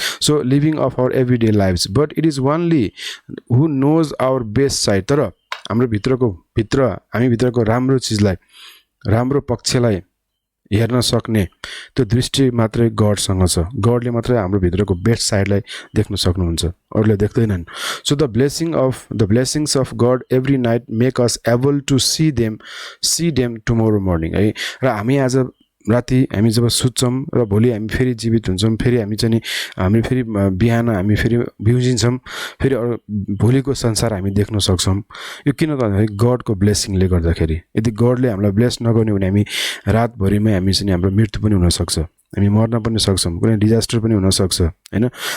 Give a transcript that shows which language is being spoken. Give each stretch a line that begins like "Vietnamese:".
English: so living of our everyday lives, but it is only who knows our best side,
Nepali: तर हाम्रो हामी भित्रको राम्रो चिजलाई, राम्रो पक्षलाई हेर्न सक्ने त्यो दृष्टि मात्रै गडसँग छ। गडले मात्रै हाम्रो भित्रको बेस्ट साइडलाई देख्न सक्नुहुन्छ, अरूले देख्दैनन्।
English: So the blessings of God every night make us able to see them tomorrow morning है।
Nepali: र हामी आज राति हामी जब सुत्छौँ र भोलि हामी फेरि जीवित हुन्छौँ, फेरि हामी फेरि बिहान हामी फेरि बिउजिन्छौँ, फेरि भोलिको संसार हामी देख्न सक्छौँ। यो किन त भन्दाखेरि गडको ब्लेसिङले गर्दाखेरि। यदि गडले हामीलाई ब्लेस नगर्ने भने हामी रातभरिमै हामी चाहिँ हाम्रो मृत्यु पनि हुनसक्छ, हामी मर्न पनि सक्छौँ, कुनै डिजास्टर पनि हुनसक्छ हैन।